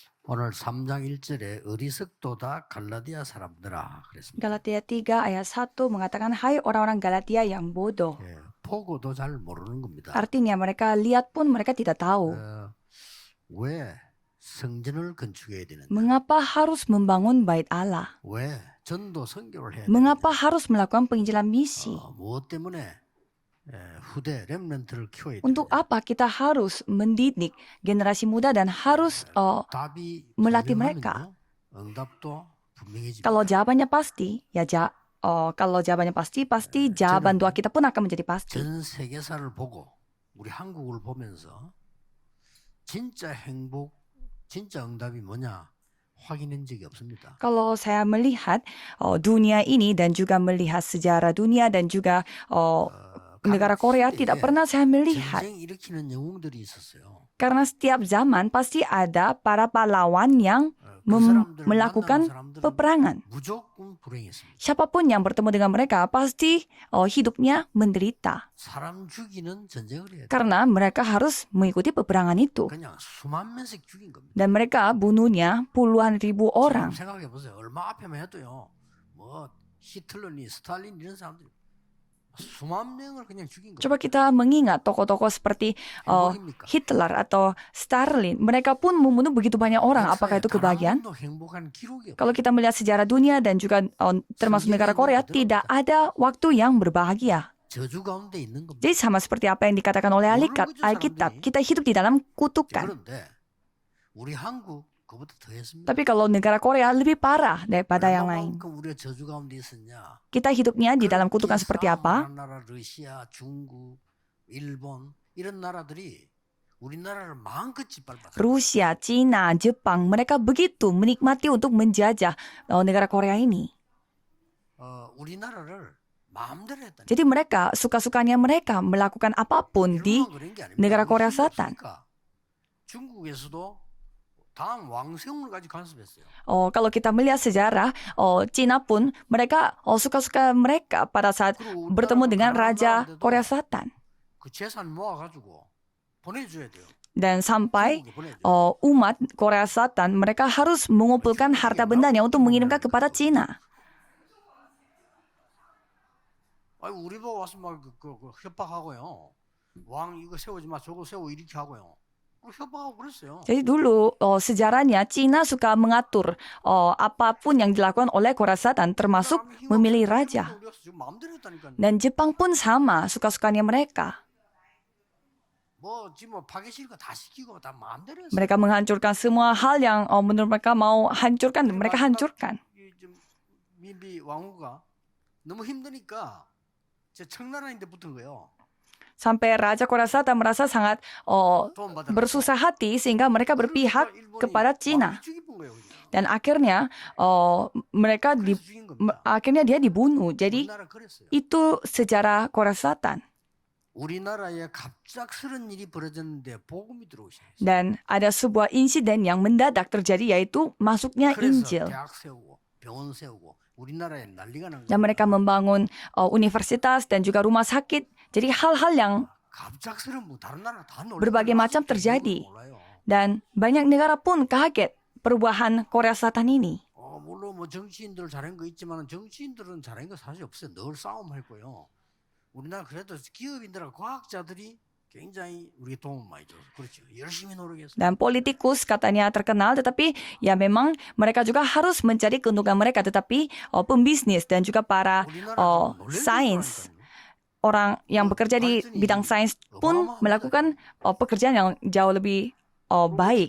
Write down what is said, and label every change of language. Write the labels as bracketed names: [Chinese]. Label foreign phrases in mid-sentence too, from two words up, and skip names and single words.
[Korean] 오늘 3장 1절에 어리석도다 갈라디아 사람들아 그랬습니다. [Indonesian] Galatia 3 ayat 1 mengatakan, hai orang-orang Galatia yang bodoh. [Korean] 예, 보고도 잘 모르는 겁니다. [Indonesian] Artinya mereka lihat pun mereka tidak tahu. [Korean] 왜 성전을 건축해야 되는데? [Indonesian] Mengapa harus membangun bait Allah? [Korean] 왜 전도 선교를 해야 되는데? [Indonesian] Mengapa harus melakukan penginjilan misi? [Korean] 무엇 때문에 후대 렘넌트를 키워야 되는데? [Indonesian] Untuk apa kita harus mendidik generasi muda dan harus [Korean] 답이 [Indonesian] melatih [Korean] 분명하면요, [Indonesian] mereka? [Korean] 응답도 분명해집니다. [Indonesian] Kalau jawabannya pasti, kalau jawabannya pasti jawaban doa kita pun akan menjadi pasti. [Korean] 전 세계사를 보고 우리 한국을 보면서 진짜 행복, 진짜 응답이 뭐냐 확인한 적이 없습니다. [Indonesian] Kalau saya melihat dunia ini dan juga melihat sejarah dunia dan juga negara Korea, tidak pernah saya melihat. [Korean] 전쟁 일으키는 영웅들이 있었어요. [Indonesian] Karena setiap zaman pasti ada para pahlawan yang melakukan peperangan. [Korean] 무조건 불행했습니다. [Indonesian] Siapapun yang bertemu dengan mereka pasti hidupnya menderita. [Korean] 사람 죽이는 전쟁을 해야 돼. [Indonesian] Karena mereka harus mengikuti peperangan itu. [Korean] 그냥 수만 명씩 죽인 겁니다. [Indonesian] Dan mereka bunuhnya puluhan ribu orang. [Korean] 생각해 보세요. 얼마 앞에만 해도요. 뭐 히틀러니 스탈린 이런 사람들이 수만 명을 그냥 죽인 겁니다. [Indonesian] Coba kita mengingat tokoh-tokoh seperti [Korean] 행복입니까? [Indonesian] Hitler atau Stalin. Mereka pun membunuh begitu banyak orang. Apakah itu kebahagiaan? [Korean] 단 한 번도 행복한 기록이 없어요. [Indonesian] Kalau kita melihat sejarah dunia dan juga termasuk negara Korea, tidak ada waktu yang berbahagia. [Korean] 저주 가운데 있는 겁니다. [Indonesian] Jadi sama seperti apa yang dikatakan oleh Alkitab, kita hidup di dalam kutukan. [Korean] 그런데 우리 한국 그보다 더 했습니다. [Indonesian] Tapi kalau negara Korea lebih parah daripada yang lain. [Korean] 얼마만큼 우리가 저주 가운데 있었냐? [Indonesian] Kita hidupnya di dalam kutukan seperti apa? [Korean] 나라 러시아, 중국, 일본 이런 나라들이 우리나라를 마음껏 짓밟았어요. [Indonesian] Rusia, Cina, Jepang, mereka begitu menikmati untuk menjajah negara Korea ini. [Korean] 우리나라를 마음대로 했다니. [Indonesian] Jadi mereka, suka-sukanya mereka melakukan apapun di negara Korea Selatan. [Korean] 중국에서도 당 왕세웅을 가지고 간섭했어요. [Indonesian] Kalau kita melihat sejarah, Cina pun mereka suka-suka mereka pada saat bertemu dengan Raja Korea Selatan. [Korean] 그 재산 모아가지고 보내줘야 돼요. [Indonesian] Dan sampai [Korean] 중국에 보내줘요. [Indonesian] umat Korea Selatan mereka harus mengumpulkan harta bendanya untuk mengirimkan kepada Cina. [Korean] 아니 우리 보고 와서 막 협박하고요. 왕 이거 세우지 마, 저거 세우 이렇게 하고요. 협박하고 그랬어요. [Indonesian] Jadi dulu sejarahnya Cina suka mengatur apapun yang dilakukan oleh Korea Selatan termasuk memilih raja. Dan Jepang pun sama, suka-sukanya mereka. [Korean] 뭐 지금 파괴실 거 다 시키고 다 마음대로 했어요. [Indonesian] Mereka menghancurkan semua hal yang menurut mereka mau hancurkan, mereka hancurkan. [Korean] 민비 왕후가 너무 힘드니까 제 청나라인데 붙은 거예요. [Indonesian] Sampai Raja Korea Selatan merasa sangat bersusah hati sehingga mereka berpihak kepada Cina. Dan akhirnya akhirnya dia dibunuh. Jadi itu sejarah Korea Selatan. Dan ada sebuah insiden yang mendadak terjadi yaitu masuknya Injil. Dan mereka membangun universitas dan juga rumah sakit. Jadi hal-hal yang berbagai macam terjadi. Dan banyak negara pun kaget perubahan Korea Selatan ini. [Korean] 물론 뭐 정치인들 잘한 거 있지만 정치인들은 잘한 거 사실 없어요. 늘 싸움할 거예요. 우리나라 그래도 기업인들하고 과학자들이 굉장히 우리 도움 많이 줘서 그렇죠. 열심히 노력해서. [Indonesian] Dan politikus katanya terkenal, tetapi ya memang mereka juga harus mencari keuntungan mereka. Tetapi pembisnis dan juga para sains, orang yang bekerja di bidang sains pun melakukan pekerjaan yang jauh lebih baik.